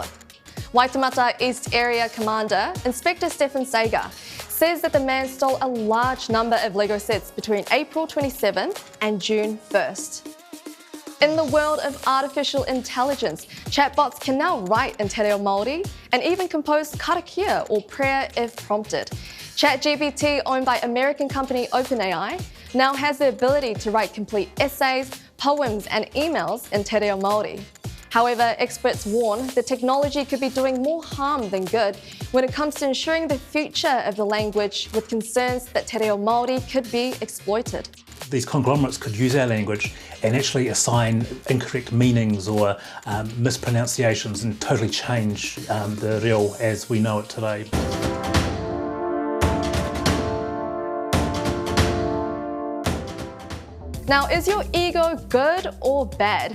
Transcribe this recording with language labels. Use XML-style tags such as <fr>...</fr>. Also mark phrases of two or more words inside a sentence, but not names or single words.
<en>Waitemata East Area Commander, Inspector Stephen Sager, says that the man stole a large number of Lego sets between April 27th and June 1st. In the world of artificial intelligence, chatbots can now write in</en> <mi>te reo Māori</mi> <en>and even compose karakia or prayer if prompted. ChatGPT, owned by American company OpenAI, now has the ability to write complete essays, poems and emails in</en> <mi>te reo Māori.</mi> <en>However, experts warn the technology could be doing more harm than good when it comes to ensuring the future of the language, with concerns that</en> <mi>te reo Māori</mi> <en>could be exploited. These conglomerates could use our language and actually assign incorrect meanings or mispronunciations and totally change the reo as we know it today. Now, is your ego good or bad?</en>